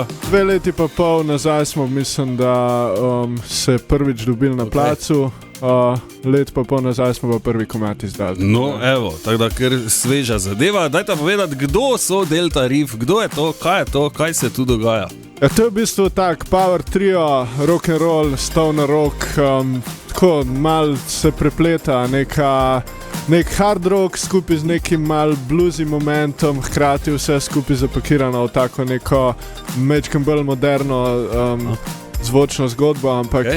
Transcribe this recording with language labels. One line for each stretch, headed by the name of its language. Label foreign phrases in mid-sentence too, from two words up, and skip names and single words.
Slovenian: 2 leti pa pol nazaj smo, mislim, da se prvič dobili na placu. Let pa pol nazaj smo pa prvi komad izdali. No, evo, tako da kar sveža zadeva. Dajte povedati, kdo so Delta Riff, kdo je to, kaj se tu dogaja? Ja, to je v bistvu tak
English: power trio, rock and roll, stoner rock,
Slovenian: tako mal se prepleta nek
English: hard rock
Slovenian: skupaj z nekim mal bluesy momentom, hkrati vse skupaj zapakirano v tako neko mečkem bolj moderno zvočno zgodbo, ampak okay.